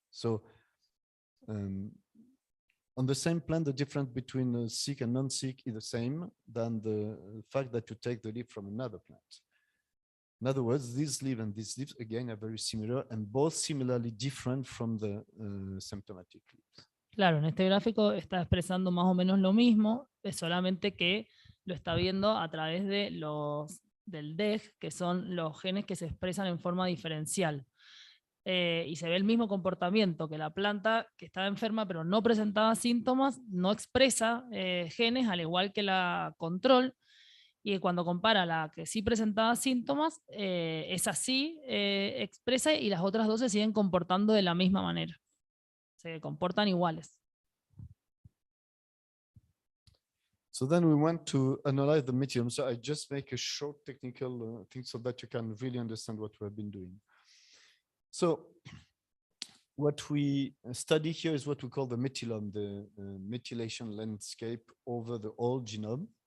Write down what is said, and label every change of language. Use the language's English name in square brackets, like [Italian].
[English] So on the same plant, the difference between sick and non-sick is the same than the fact that you take the leaf from another plant. In other words, this leaf and this leaf, again, are very similar and both similarly different from the symptomatic leaves. [Spanish] Claro, en este gráfico está expresando más o menos lo mismo, es solamente que lo está viendo a través de del DEG, que son los genes que se expresan en forma diferencial. Y se ve el mismo comportamiento, que la planta que estaba enferma pero no presentaba síntomas, no expresa genes, al igual que la control, y cuando compara la que sí presentaba síntomas, esa sí expresa y las otras dos se siguen comportando de la misma manera. Se comportan iguales. [English] So then we want to analyze the methylome. So I just make a short technical thing so that you can really understand what we have been doing. So what we study here is what we call the methylome, the methylation landscape over the whole genome.